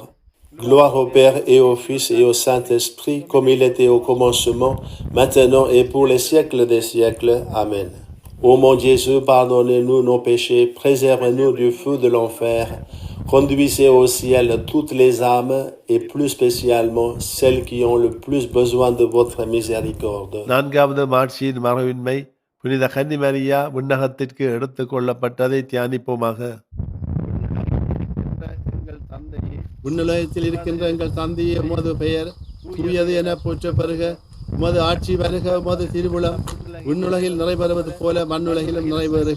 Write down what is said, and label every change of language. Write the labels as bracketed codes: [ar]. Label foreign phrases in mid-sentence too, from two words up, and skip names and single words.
[fr] Gloire au Père et au Fils et au Saint-Esprit, comme il était au commencement, maintenant et pour les siècles des siècles. Amen. Ô mon Jésus, pardonnez-nous nos péchés, préservez-nous du feu de l'enfer, conduisez au ciel toutes les âmes et plus spécialement celles qui ont le plus besoin de votre miséricorde. [ta] நான்காவது மாட்சியின் மறையுண்மை புனித கன்னிமரியா விண்ணகத்திற்கு எடுத்து கொள்ளப்பட்டதை தியானிப்போமாக. எங்கள் தந்தையே, விண்ணுலகத்தில் இருக்கின்ற எங்கள் தந்தையே, உமது பெயர் தூயது என போற்ற பெறுக. உமது ஆட்சி வருக. உமது திருவிழம் விண்ணுலகில் நிறைவேறுவது போல மண்ணுலகிலும் நிறைவேறுக.